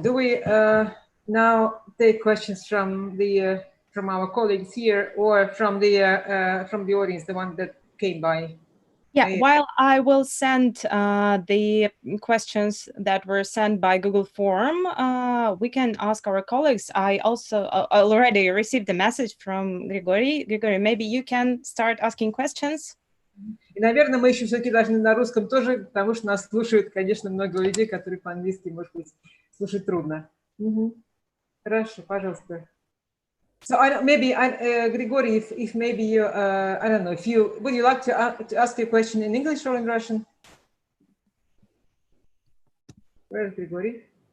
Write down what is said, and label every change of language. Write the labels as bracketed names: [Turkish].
[English] Do we now take questions from the from our colleagues here, or from the audience, the one that came by? Yeah, while I will send the questions that were sent by Google Form, we can ask our colleagues. I also already received a message from Grigory. Grigory, maybe you can start asking questions. [Russian] И, наверное, мы еще все-таки должны на русском тоже, потому что нас слушают, конечно, много людей, которые по-английски, может быть, слушать трудно. Хорошо, пожалуйста. [English] So maybe, Grigory, if maybe you, I don't know, if you, would you like to ask your question in English or in Russian? Where is Grigory?